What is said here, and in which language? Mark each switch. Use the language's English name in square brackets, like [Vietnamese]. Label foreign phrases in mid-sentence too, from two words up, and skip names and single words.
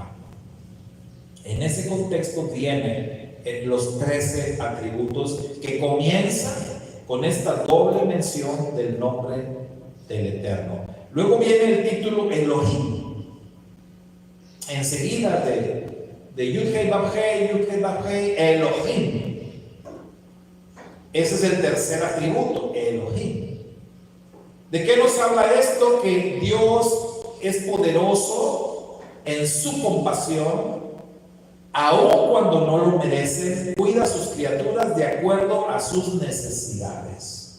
[Spanish] En ese contexto vienen los 13 atributos que comienzan con esta doble mención del nombre del Eterno. Luego viene el título Elohim. Enseguida de Yud-Hei Vav-Hei, Yud-Hei Vav-Hei, Elohim. Ese es el tercer atributo, Elohim. ¿De qué nos habla esto? Que Dios es poderoso en su compasión, aun cuando no lo merecen, cuida a sus criaturas de acuerdo a sus necesidades.